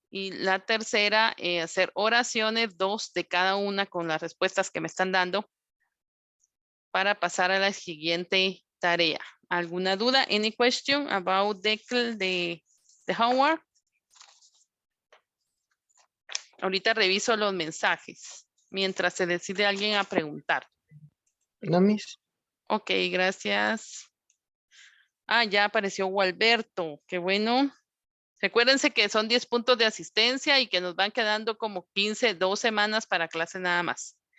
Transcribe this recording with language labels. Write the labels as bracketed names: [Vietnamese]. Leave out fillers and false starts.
[Spanish] Y la tercera, hacer oraciones, 2 de cada una con las respuestas que me están dando para pasar a la siguiente tarea. ¿Alguna duda? [English] Any question about the homework? [Spanish] Ahorita reviso los mensajes mientras se decide alguien a preguntar. [English] No, Miss. [Spanish] Ok, gracias. Ya apareció Gualberto. Qué bueno. Recuérdense que son 10 puntos de asistencia y que nos van quedando como 15, 2 semanas para clase nada más.